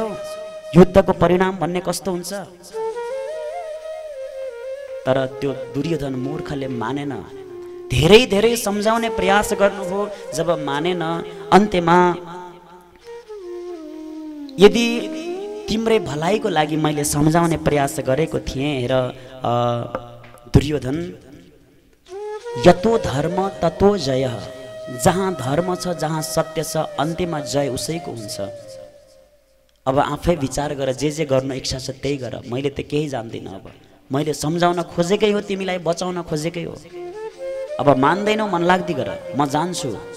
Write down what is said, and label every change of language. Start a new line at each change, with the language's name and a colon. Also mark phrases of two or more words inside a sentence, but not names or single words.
Nepali: युद्धको परिणाम भन्ने कस्तो हुन्छ? तर त्यो दुर्योधन मूर्खले मानेन। धेरै सम्झाउने प्रयास गर्नुभयो, जब मानेन, अन्त्यमा यदि तिम्रै भलाइको लागि मैले सम्झाउने प्रयास गरेको थिएँ, हेर दुर्योधन,
Sanskrit: यतो धर्म ततो जय।
Nepali: जहाँ धर्म छ, जहाँ सत्य छ, अन्त्यमा जय उसैको हुन्छ। अब आफै विचार गर, जे गर्नु इच्छा छ त्यही गर, मैले त केही जान्दिनँ। अब मैले सम्झाउन खोजेकै हो, तिमीलाई बचाउन खोजेकै हो। अब मान्दैनौ, मन लाग्दी गर, म जान्छु।